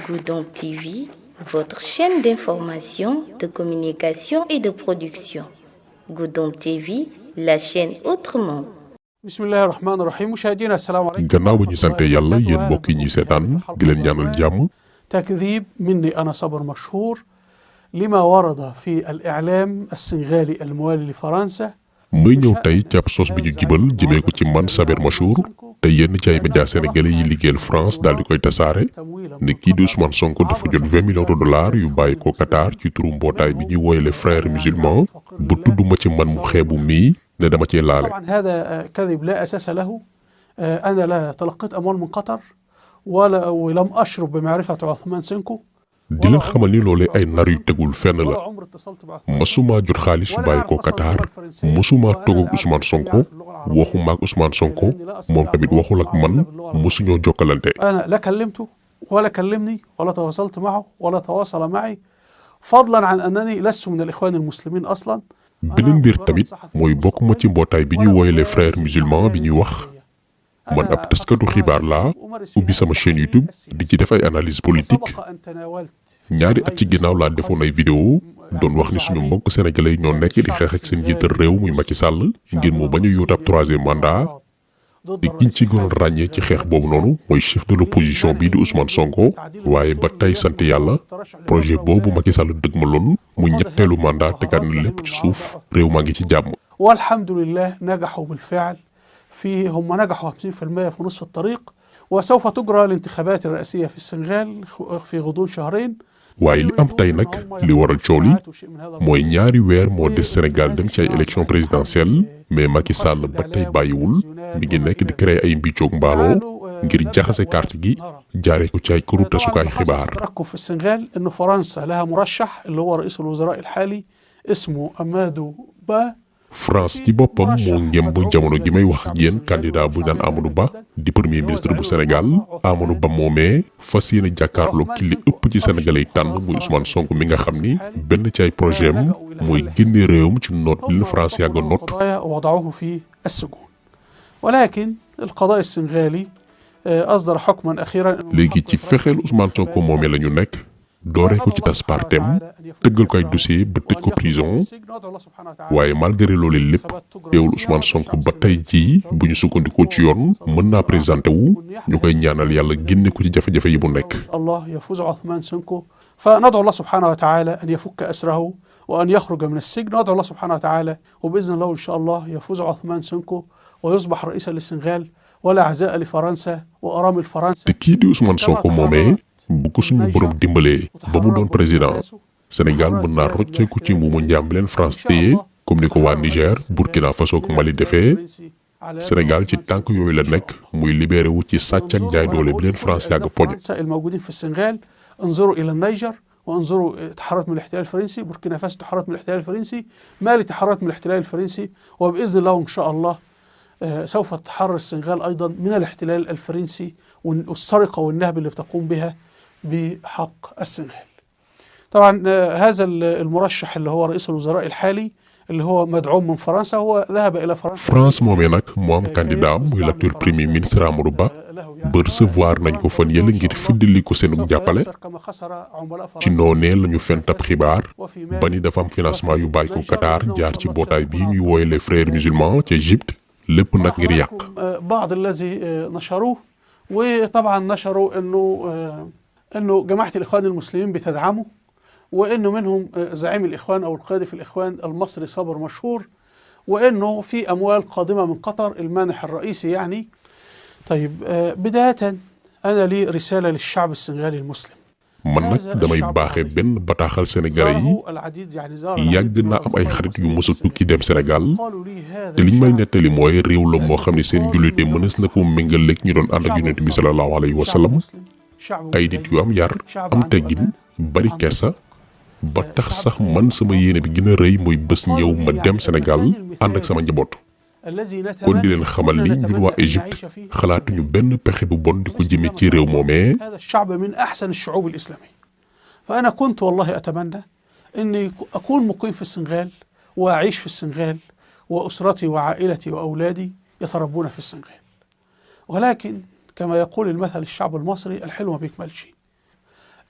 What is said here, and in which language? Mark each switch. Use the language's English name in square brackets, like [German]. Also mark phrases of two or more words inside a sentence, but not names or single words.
[French] Goudomp TV, votre chaîne d'information, de communication et de production. Goudomp TV, la chaîne autrement. [Arabic] بسم الله الرحمن الرحيم مشاهدينا السلام عليكم [Wolof] gannaaw ba ñu sante yàlla yéen mbokk yi ñuy seetaan di leen ñaanal jàmm. [Arabic] تكذيب مني أنا صبر مشهور لما ورد في الإعلام السنغالي الموالي لفرنسا. [Wolof] may ñëw tey ci ab sos bi ñu jibal jëmee ko ci man Saber Machour te yenn ci ay [French] médias sénégalais [Wolof] yi liggéeyal France daal di koy tasaare ne kii di Ousmane Sonko dafa jot 20 [French] millions de dollars [Wolof] yu bàyyi ko Qatar ci turu mbootaay bi ñuy woyale [French] frères musulmans [Wolof] bu tudduma ci man mu xeebu mii ne dama cee laale. [Arabic] طبعا هذا كذب لا أساس له. أنا لا تلقيت أموال من قطر ولم أشرب بمعرفة عثمان سنكو. [Wolof] di leen xamal ni loolee ay nar yu tegul fenn la masuma jot xaalis yu bàyyi ko Qatar masuma toog ak Ousmane Sonko waxuma ak Ousmane Sonko moom tamit waxul ak man masuñoo jokkalante. [Arabic] أنا لا كلمته ولا كلمني ولا تواصلت معه ولا تواصل معي فضلا عن أنني لست من الإخوان المسلمين أصلا. [Wolof] beneen mbir tamit mooy bokkuma ci mbootaay bi ñuy woyale [French] frères musulmans [Wolof] bi ñuy wax man ab taskatu xibaar laa ubbi sama chaîne YouTube di ci def ay [French] analyse politique [Wolof] ñaari at ci ginnaaw laa defoon ay vidéo doon wax ni suñu mbokk sénégalais yi ñoo nekk di xeex ak seen njiital réew muy Macky Sall ngir mu bañ a yóot ab [French] troisième mandat [Wolof] di kiñ ci gënoon ràññee ci xeex boobu noonu mooy [French] chef de l'opposition [Wolof] bii di Ousmane Sonko waaye ba tey sant yàlla projet boobu Macky Sall dëgmaloon mu ñetteelu mandat tegaat na lépp ci suuf réew maa ngi ci jàmm. [Arabic] والحمد لله نجحوا بالفعل هم نجحوا 50% في نصف الطريق وسوف تجرى الانتخابات الرئاسية في السنغال في غضون شهرين. [Wolof] waaye li am tey nag li waral coow li mooy ñaari weer moo des Sénégal dem ci ay [French] élection présidentielle mais [Wolof] Macky Sall ba tey bàyyiwul mi ngi nekk di créer ay mbiccoog mbaaloo ngir jaxase carte gi jaaree ko ci ay këru tasukaay xibaar. [Arabic] ركوا في السنغال إنه فرنسا لها مرشح اللي هو رئيس الوزراء الحالي اسمه أمادو با. [Wolof] France ci boppam moo ngemb jamono gi may wax ak yéen candidat bu naan Amadou Ba di [French] premier ministre [Wolof] bu Sénégal Amadou Ba moomee fas yéene jàkkaarloo ki li ëpp ci Sénégalais yi tànn muy Ousmane Sonko mi nga xam ni benn ci ay projet am mooy génne réewam ci noot li la France yàgg a noot. [Arabic] وضعوه في السجون ولكن القضاء السنغالي أصدر حكما أخيرا. [Wolof] léegi ci fexeel Ousmane Sonko moomee la ñu nekk dooree ko ci tas partem tëggal ko ay dossier ba tëj ko prison waaye malgré loolu lépp teewul Ousmane Sonko ba tey jii bu ñu sukkandikoo ci yoon mën naa présenté wu ñu koy ñaanal yàlla génne ko ci jafe-jafe yi bu nekk. [Arabic] الله يفوز عثمان سنكو فندعو الله سبحانه وتعالى أن يفك أسره وأن يخرج من السجن. ندعو الله سبحانه وتعالى وبإذن الله إن شاء الله يفوز عثمان سنكو ويصبح رئيسا للسنغال ولا عزاء لفرنسا وأرامل فرنسا. [Wolof] te kii di Ousmane Sonko moomee bu ko suñu borom dimbalee ba mu doon président Sénégal mën naa rocceeku ci mbuumu njaam bi leen France téye comme ni ko waa Niger Burkina Faso ak Mali defee Sénégal ci tànk yooyu la nekk muy libéré wu ci sàcc ak jaay doole bi leen France yàgg poñe. [Arabic] الموجودين في السنغال انظروا إلى النيجر وانظروا تحررت من الاحتلال الفرنسي. بوركينا فاسو تحررت من الاحتلال الفرنسي. مالي تحررت من الاحتلال الفرنسي وبإذن الله إن شاء الله سوف تتحرر السنغال أيضا من الاحتلال الفرنسي والسرقة والنهب اللي بتقوم بها بحق السنغال. طبعا هذا المرشح اللي هو رئيس الوزراء الحالي اللي هو مدعوم من فرنسا هو ذهب إلى فرنسا. [Wolof] France moomee nag moo am candidat muy [French] l'actuel premier ministre [Wolof] Amadou Ba ba recevoir nañ ko fan yële ngir fiddali ko seen jàppale ci noonee la ñu fent ab xibaar ba ni dafa am financement yu bàyyi ko Qatar jaar ci mbootaay bii ñuy wooye [French] les frères musulmans [Wolof] ci Égypte lépp nag ngir yàq. [Arabic] بعض الذي نشروه وطبعا نشروا انه جماعه الاخوان المسلمين بتدعمه وانه منهم زعيم الاخوان او القائد في الاخوان المصري صبر مشهور وانه في اموال قادمه من قطر المانح الرئيسي يعني. طيب بدايه انا لي رساله للشعب السنغالي المسلم. [Wolof] man nag damay baaxee benn bataaxal sénégalais yi yàgg naa am ay xarit yu mës a tukki dem Sénégal te liñ may nettali mooy réew la moo xam ne seen jullite mënees na ko méngaleeg ñu doon ànd ak yonent bi [Arabic] صلى الله عليه وسلم [Wolof] ay nit yu am yar am teggin bari kersa ba tax sax man sama yéene bi gën a rëy mooy bés ñëw ma dem Sénégal ànd ak sama njaboot kon di leen xamal ni ñun waa Égypte xalaatuñu benn pexe bu bon di ko jëme ci réew moomee. [Arabic] هذا الشعب من أحسن الشعوب الإسلامية. فأنا كنت والله أتمنى أني أكون مقيم في السنغال وأعيش في السنغال وأسرتي وعائلتي وأولادي يتربون في السنغال ولكن كما يقول المثل الشعب المصري الحلو ما بيكملش.